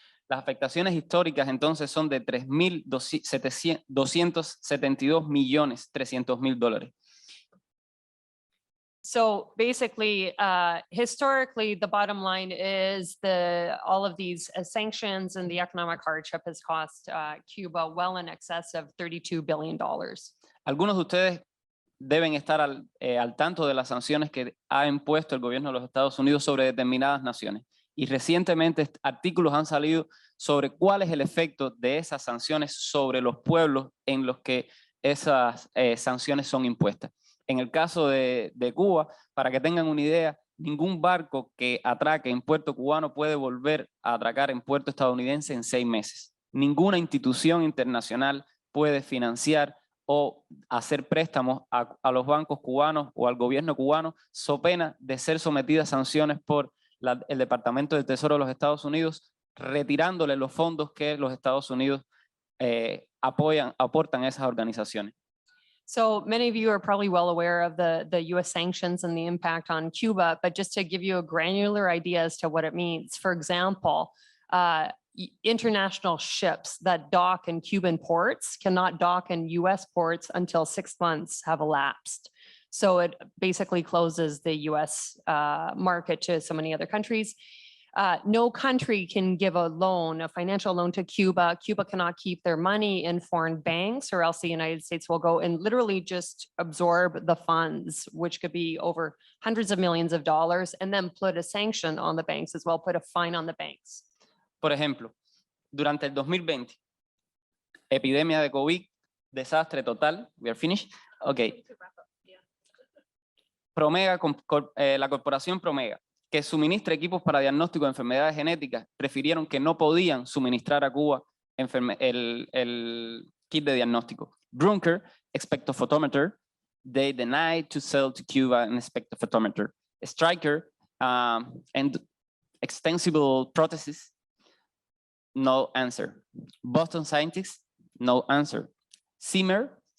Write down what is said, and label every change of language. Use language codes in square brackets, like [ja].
[es] Las afectaciones históricas entonces son de $3.272,300,000. [en] So basically, historically, the bottom line is all of these sanctions and the economic hardship has cost Cuba well in excess of $32 billion. [es] Algunos de ustedes deben estar al tanto de las sanciones que ha impuesto el gobierno de los Estados Unidos sobre determinadas naciones. Y recientemente artículos han salido sobre cuál es el efecto de esas sanciones sobre los pueblos en los que esas sanciones son impuestas. En el caso de Cuba, para que tengan una idea, ningún barco que atraque en puerto cubano puede volver a atracar en puerto estadounidense en 6 meses. Ninguna institución internacional puede financiar o hacer préstamos a los bancos cubanos o al gobierno cubano, so pena de ser sometida a sanciones por el Departamento del Tesoro de los Estados Unidos, retirándole los fondos que los Estados Unidos aportan a esas organizaciones. [en] So many of you are probably well aware of the US sanctions and the impact on Cuba, but just to give you a granular idea as to what it means. For example, international ships that dock in Cuban ports cannot dock in US ports until 6 months have elapsed. So it basically closes the US market to so many other countries. No country can give a financial loan to Cuba. Cuba cannot keep their money in foreign banks, or else the United States will go and literally just absorb the funds, which could be over hundreds of millions of dollars, and then put a sanction on the banks as well, put a fine on the banks. [es] Por ejemplo, durante el 2020, epidemia de COVID, desastre total. [en] We are finished. Okay. [es] Promega, la corporación Promega, que suministra equipos para diagnóstico de enfermedades genéticas, prefirieron que no podían suministrar a Cuba el kit de diagnóstico. [en] Brunker, spectrophotometer, they denied to sell to Cuba an spectrophotometer. Stryker, and extensible prosthesis, no answer. Boston Scientists, no answer. Zimmer?